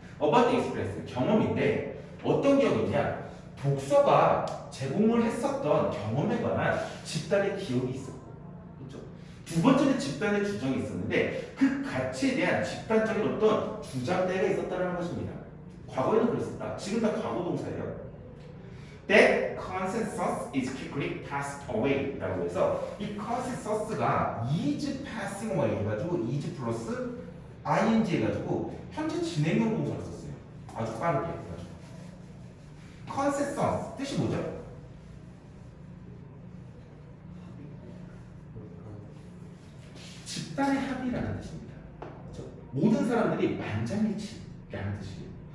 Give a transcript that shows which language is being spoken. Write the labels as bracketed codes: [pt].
[ko] About the express 경험인데 어떤 기억이냐? 독서가 제공을 했었던 경험에 관한 집단의 기억이 있었고, 그렇죠? 두 번째는 집단의 주장이 있었는데 그 가치에 대한 집단적인 어떤 주장대가 있었다는 것입니다. 과거에는 그랬었다. 지금 다 과거 동사예요. [en] That consensus is quickly passed away [ko] 라고 해서 이 consensus가 is passing away 해가지고 is 플러스 ing 해가지고 현재 진행형 동사를 썼어요. 아주 빠르게 해가지고 consensus 뜻이 뭐죠? 집단의 합의라는 뜻입니다. 그렇죠? 모든 사람들이 만장일치라는 뜻이에요.